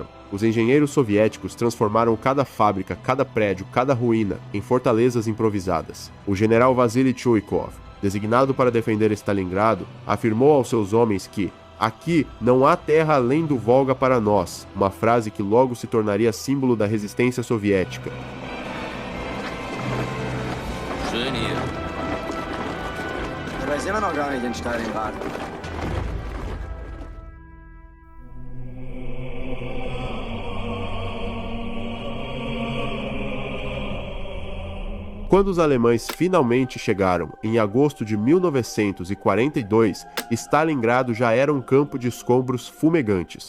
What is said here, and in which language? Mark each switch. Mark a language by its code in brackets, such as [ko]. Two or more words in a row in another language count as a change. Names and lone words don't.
[pt] Os engenheiros soviéticos transformaram cada fábrica, cada prédio, cada ruína em fortalezas improvisadas. O general Vasily Chuikov, designado para defender Stalingrado, afirmou aos seus homens que "aqui não há terra além do Volga para nós", uma frase que logo se tornaria símbolo da resistência soviética. [de] Schön hier. Dabei sind wir noch gar nicht in Stalingrad. [pt] Quando os alemães finalmente chegaram, em agosto de 1942, Stalingrado já era um campo de escombros fumegantes.